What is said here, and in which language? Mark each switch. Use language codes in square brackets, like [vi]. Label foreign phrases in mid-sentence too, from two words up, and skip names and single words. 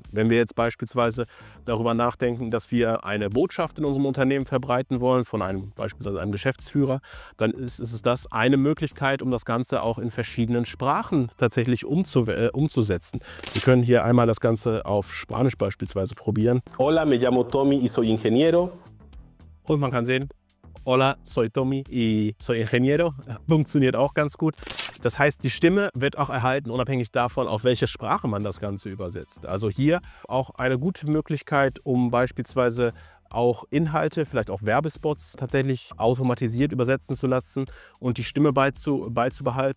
[de] Wenn wir jetzt beispielsweise darüber nachdenken, dass wir eine Botschaft in unserem Unternehmen verbreiten wollen, von beispielsweise einem Geschäftsführer, dann ist es das eine Möglichkeit, um das Ganze auch in verschiedenen Sprachen tatsächlich umzusetzen. Wir können hier einmal das Ganze auf Spanisch beispielsweise probieren. [es] Hola, me llamo Tommy y soy ingeniero. [de] Und man kann sehen, [es] hola, soy Tommy y soy ingeniero. [de] Funktioniert auch ganz gut. Das heißt, die Stimme wird auch erhalten, unabhängig davon, auf welche Sprache man das Ganze übersetzt. Also hier auch eine gute Möglichkeit, um beispielsweise auch Inhalte, vielleicht auch Werbespots tatsächlich automatisiert übersetzen zu lassen und die Stimme beizubehalten.